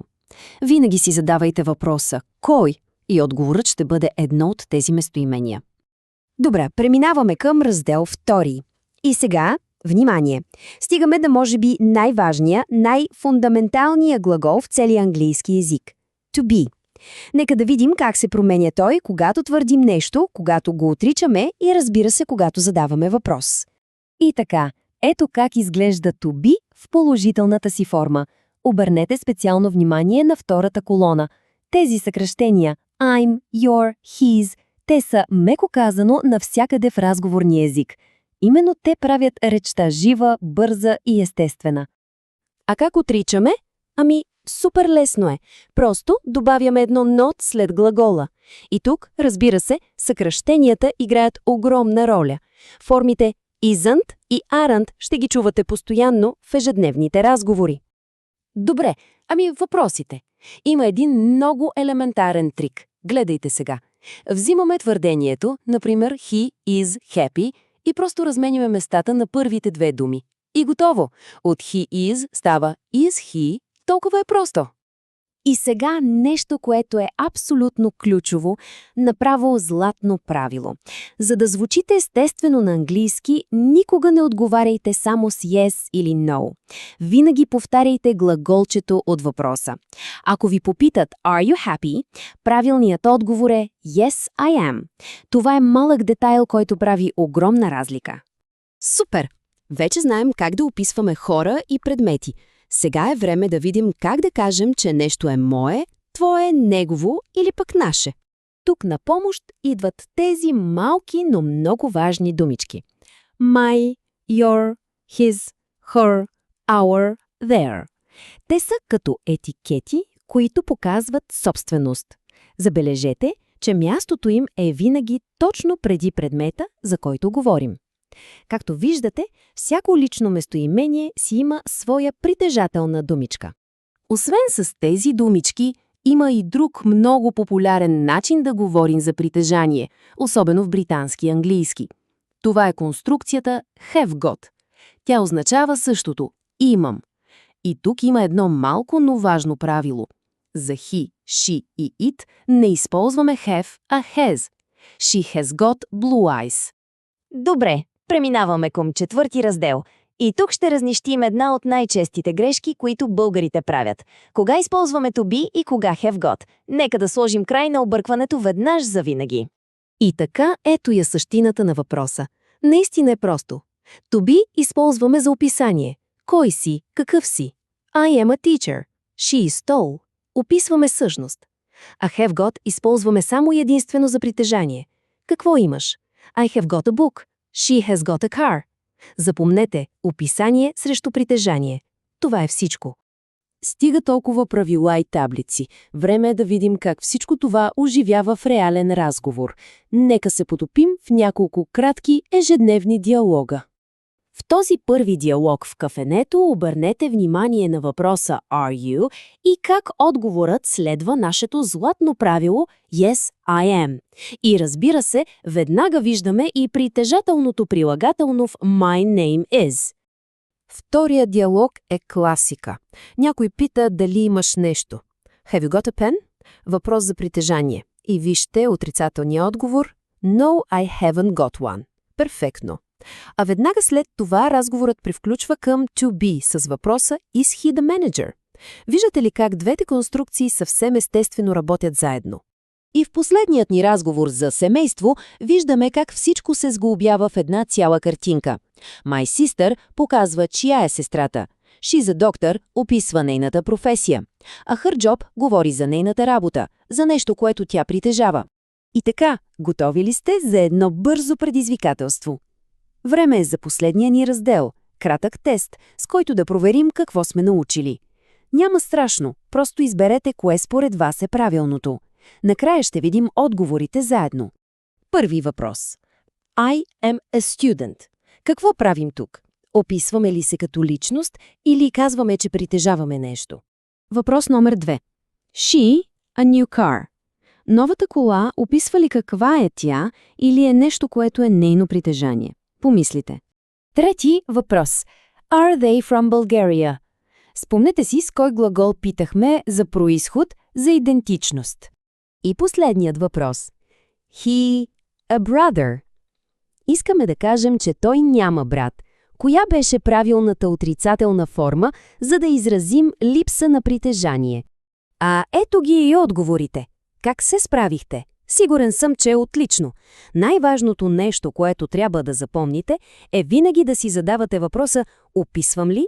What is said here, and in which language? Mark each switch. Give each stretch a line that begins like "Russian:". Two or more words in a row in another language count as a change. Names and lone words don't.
Bulgarian: Винаги си задавайте въпроса «Кой?» и отговорът ще бъде едно от тези местоимения. Добре, преминаваме към раздел 2. И сега, внимание, стигаме да може би най-важния, най-фундаменталния глагол в целия английски език –
English: to be.
Bulgarian: Нека да видим как се променя той, когато твърдим нещо, когато го отричаме и, разбира се, когато задаваме въпрос. И така, ето как изглежда
English: to be
Bulgarian: в положителната си форма. Обърнете специално внимание на втората колона. Тези съкращения
English: I'm, your, his,
Bulgarian: те са, меко казано, навсякъде в разговорния език. Именно те правят речта жива, бърза и естествена. А как отричаме? Ами, супер лесно е. Просто добавяме едно not след глагола. И тук, разбира се, съкращенията играят огромна роля. Формите isn't и aren't ще ги чувате постоянно в ежедневните разговори. Добре, ами въпросите. Има един много елементарен трик. Гледайте сега. Взимаме твърдението, например
English: he is happy,
Bulgarian: и просто разменяме местата на първите две думи. И готово. От
English: he is
Bulgarian: става
English: is he.
Bulgarian: Толкова е просто. И сега нещо, което е абсолютно ключово, направо златно правило. За да звучите естествено на английски, никога не отговаряйте само с yes или no. Винаги повтаряйте глаголчето от въпроса. Ако ви попитат
English: Are you happy?
Bulgarian: Правилният отговор е
English: Yes, I am.
Bulgarian: Това е малък детайл, който прави огромна разлика. Супер! Вече знаем как да описваме хора и предмети. Сега е време да видим как да кажем, че нещо е мое, твое, негово или пък наше. Тук на помощ идват тези малки, но много важни думички.
English: My, your, his, her, our, their.
Bulgarian: Те са като етикети, които показват собственост. Забележете, че мястото им е винаги точно преди предмета, за който говорим. Както виждате, всяко лично местоимение си има своя притежателна думичка. Освен с тези думички, има и друг много популярен начин да говорим за притежание, особено в британски английски. Това е конструкцията
English: have got.
Bulgarian: Тя означава същото – имам. И тук има едно малко, но важно правило. За he, she и it не използваме have, а has.
English: She has got blue eyes.
Bulgarian: Добре. Преминаваме към четвърти раздел. И тук ще разнищим една от най-честите грешки, които българите правят. Кога използваме
English: to be
Bulgarian: и кога
English: have got?
Bulgarian: Нека да сложим край на объркването веднъж завинаги. И така, ето я същината на въпроса. Наистина е просто.
English: To be
Bulgarian: използваме за описание. Кой си, какъв си?
English: I am a teacher. She is tall.
Bulgarian: Описваме същност. А
English: have got
Bulgarian: използваме само единствено за притежание. Какво имаш?
English: I have got a book. She has got a car.
Bulgarian: Запомнете, описание срещу притежание. Това е всичко. Стига толкова правила и таблици. Време е да видим как всичко това оживява в реален разговор. Нека се потопим в няколко кратки ежедневни диалога. В този първи диалог в кафенето обърнете внимание на въпроса
English: «Are you?»
Bulgarian: и как отговорът следва нашето златно правило
English: «Yes, I am».
Bulgarian: И разбира се, веднага виждаме и притежателното прилагателно в
English: «My name is».
Bulgarian: Втория диалог е класика. Някой пита дали имаш нещо.
English: Have you got a pen?
Bulgarian: Въпрос за притежание. И вижте отрицателния отговор
English: No, I haven't got one.
Bulgarian: Перфектно. А веднага след това разговорът привключва към
English: to be
Bulgarian: с въпроса
English: Is he the manager?
Bulgarian: Виждате ли как двете конструкции съвсем естествено работят заедно? И в последният ни разговор за семейство виждаме как всичко се сглобява в една цяла картинка.
English: My sister
Bulgarian: показва чия е сестрата.
English: She's a doctor
Bulgarian: описва нейната професия. А
English: her job
Bulgarian: говори за нейната работа, за нещо, което тя притежава. И така, готови ли сте за едно бързо предизвикателство? Време е за последния ни раздел – кратък тест, с който да проверим какво сме научили. Няма страшно, просто изберете кое според вас е правилното. Накрая ще видим отговорите заедно. Първи въпрос.
English: I am a student.
Bulgarian: Какво правим тук? Описваме ли се като личност или казваме, че притежаваме нещо? Въпрос номер 2.
English: She, a new car.
Bulgarian: Новата кола описва ли каква е тя или е нещо, което е нейно притежание? Помислите. Трети въпрос.
English: Are they from Bulgaria?
Bulgarian: Спомнете си с кой глагол питахме за происход, за идентичност. И последният въпрос.
English: He, a brother.
Bulgarian: Искаме да кажем, че той няма брат. Коя беше правилната отрицателна форма, за да изразим липса на притежание? А ето ги и отговорите. Как се справихте? Сигурен съм, че е отлично. Най-важното нещо, което трябва да запомните, е винаги да си задавате въпроса «Описвам ли?»